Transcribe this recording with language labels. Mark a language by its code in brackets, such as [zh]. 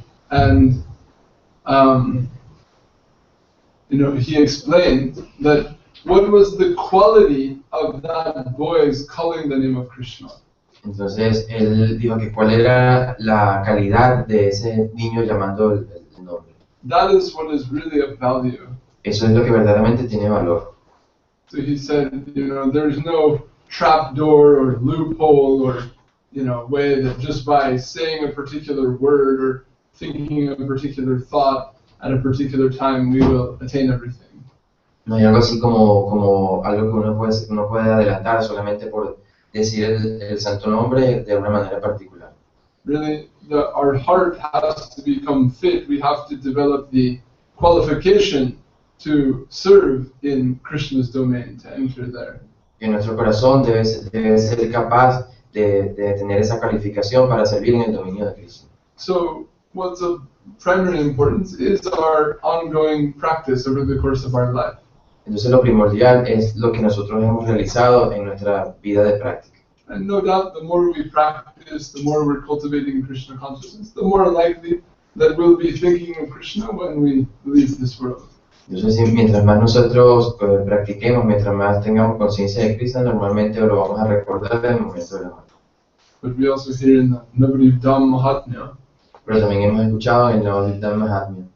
[en] and he explained that what was the quality of that boy's calling the name of Krishna. [es] Entonces él dijo que cuál era la calidad de ese niño llamando el nombre. [en] That is what is really of value. [es] Eso es lo que verdaderamente tiene valor. [en] So he said, there's no trap door or loophole or, way that just by saying a particular word or thinking of a particular thought at a particular time we will attain everything. [es] No hay algo así como algo que uno puede adelantar solamente por decir el santo nombre de una manera particular. [en] Really, our heart has to become fit. We have to develop the qualification to serve in Krishna's domain, to enter there. [es] Que nuestro corazón debe ser capaz de tener esa calificación para servir en el dominio de Krishna. [en] So, what's of primary importance is our ongoing practice over the course of our life. [es] Entonces lo primordial es lo que nosotros hemos realizado en nuestra vida de práctica. [en] And no doubt, the more we practice, the more we're cultivating Krishna consciousness, the more likely that we'll be thinking of Krishna when we leave this world. [es] Entonces, mientras más nosotros practiquemos, mientras más tengamos conciencia de Krishna, normalmente lo vamos a recordar en el momento de la muerte. [en] But we also hear in the Navadvipdam Mahatmya, [es] Pero también hemos escuchado en Navadvipdam Mahatmya,